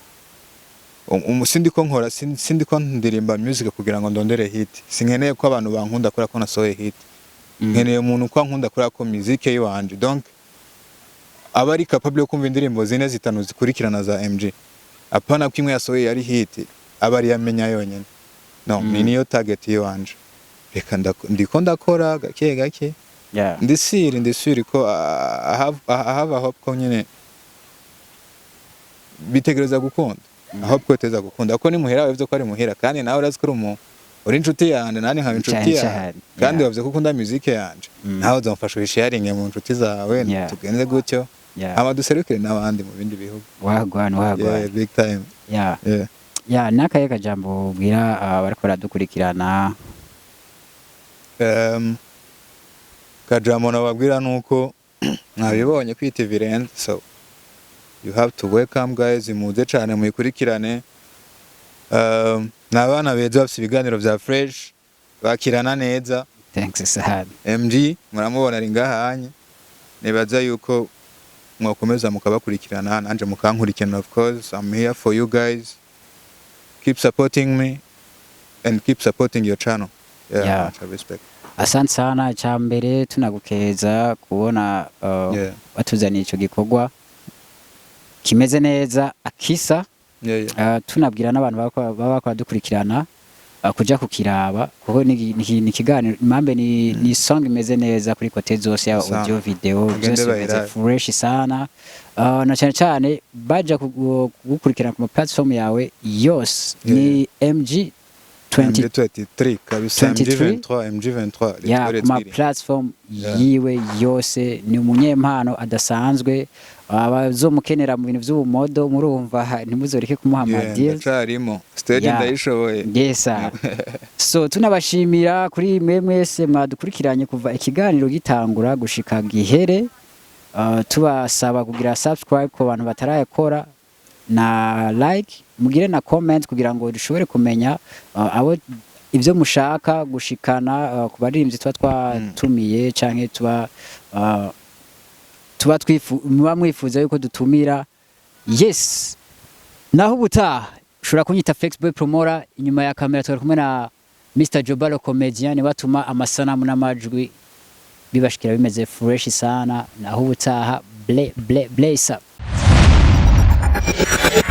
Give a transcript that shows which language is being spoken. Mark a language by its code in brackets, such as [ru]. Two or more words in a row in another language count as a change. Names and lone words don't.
[rn] sindiko ndirimba music kugira ngo ndondere hit sinkeneye ko abantu bankunda kora ko nasohoye hit nkeneye umuntu ko ankunda kora ko music yiwanje donc aba ari capable yo kumva indirimbo zine zitanu zikurikirana za MG apana ko imwe yasohoye ari hit aba ari yamenya yonyene niyo target yiwanje reka ndiko ndakora gake ndisiri ko [en] I have a hope [rn] ko nyene bitegereza gukunda hope ko teza gukunda ko ni muhera wevye ko ari muhera kandi nawe urazi ko uri inshuti yanje nani nka inshuti yanje kandi wavye ko ukunda music yanje nawe uzamfasha sharing mu inshuti zawe tugenze gutyo amaduserukire n'abandi mu bindi bihugu wagwana [en] big time [rn] nakaye kajambo ubwira bariko baradukurikirana kajambo nababwira nuko mwabibonye kwita event [en] so you have to welcome guys [rn] muze cyane muyikurikirane n'abana beza bafite ibiganiro bya fresh bakirana neza [en] thanks sana [rn] MG muramubona ari ngahanye nibaza yuko mwakomeza mukabakurikirana nanje mukankurikirana [en] of course I'm here for you guys keep supporting me and keep supporting your channel much respect [sw] asante sana [rn] cyambere tunagukeza kubona watuzaniye ico gikorwa kimeze neza akisa tunabwira n'abantu baba badukurikirana kuja kukiraba kuko ni kiganiro impambe ni song imeze neza kuri kote zose ya audio video byose bimeze fresh sana na cyane baje kugukurikirana ku platform yawe yose ni MG 2023 kabisa MG23 ya ma platform yiwe yose ni umunyempano adasanzwe abazomukenera mu bintu by'ubumodo murumva ntimuzoreke kumuha amadil cyarimo stage ndayishoboye so tunabashimira kuri mwese mwadukurikiranye kuva ikiganiro gitangura gushika gihere tubasaba kugira subscribe ku bantu batarayakora na like mugire na comment kugira ngo dushobore kumenya abo ivyo mushaka gushikana ku baririmbyi twatumiye canke muba mwifuza yuko dutumira yes naho ubutaha ushobora kunyita Flexboy Promora inyuma ya kamera twari kumwe na Mr Jobalo Comedian batuma amasanamu n'amajwi bibashikira bimeze fresh sana naho ubutaha [en] bless up